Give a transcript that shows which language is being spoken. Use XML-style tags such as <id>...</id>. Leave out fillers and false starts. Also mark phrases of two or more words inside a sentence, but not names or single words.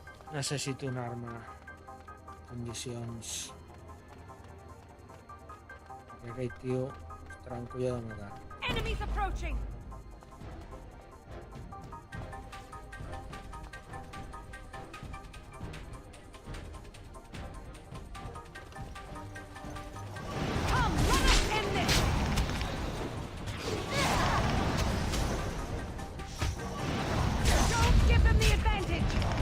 <ca>Necessito una arma. Condicions. Perquè aquell tio estarà un colla de matar.</ca> <en>Enemies approaching! Come, let us end this! Don't give them the advantage!</en>